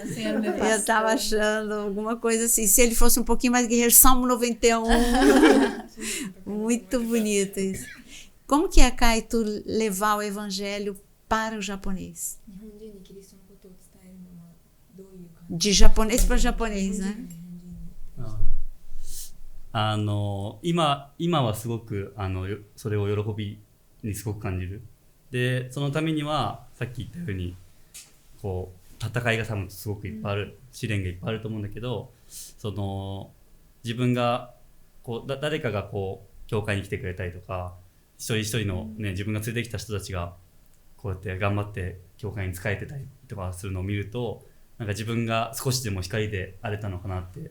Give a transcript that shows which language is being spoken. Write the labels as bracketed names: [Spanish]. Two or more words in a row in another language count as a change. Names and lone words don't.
[Portuguese] Eu estava achando alguma coisa assim. Se ele fosse um pouquinho mais guerreiro, Salmo 91. Muito bonito isso. Como que é, Kaito, levar o evangelho para o japonês? De japonês para japonês, né? [Japanese] 今はすごくそれを喜びにすごく感じる。でそのためにはさっき言ったようにこう戦いが多分すごくいっぱいある、試練がいっぱいあると思うんだけど、自分がこう誰かがこう教会に来てくれたりとか、一人一人のね、自分が連れてきた人たちがこうやって頑張って教会に仕えてたりとかするのを見ると、なんか自分が少しでも光で荒れたのかなって